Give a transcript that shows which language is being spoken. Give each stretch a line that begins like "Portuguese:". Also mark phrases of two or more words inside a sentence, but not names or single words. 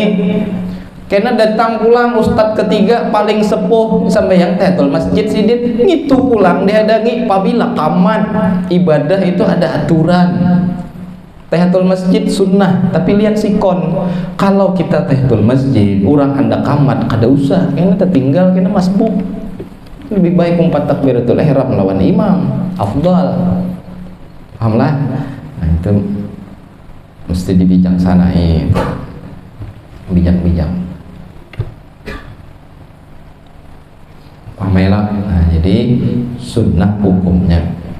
Banjar: Karena datang pulang ustaz ketiga paling sepuh sembahyang
Arabic: تحية المسجد
Banjar: sidit, itu pulang dihadangi. Apabila kaman ibadah itu ada aturan.
Arabic: تحية المسجد
Banjar: sunnah, tapi lihat sikon. Kalau kita
Arabic: تحية المسجد,
Banjar: orang hendak kamat, kada usah, kena tertinggal, kena masbuk. Lebih baik umpat
Arabic: تكبيرة الإحرام
Banjar: melawan imam, afdal. Pahamlah? Nah itu mesti dibijaksanai, bijak-bijak. Pahamlah. Nah jadi sunnah hukumnya.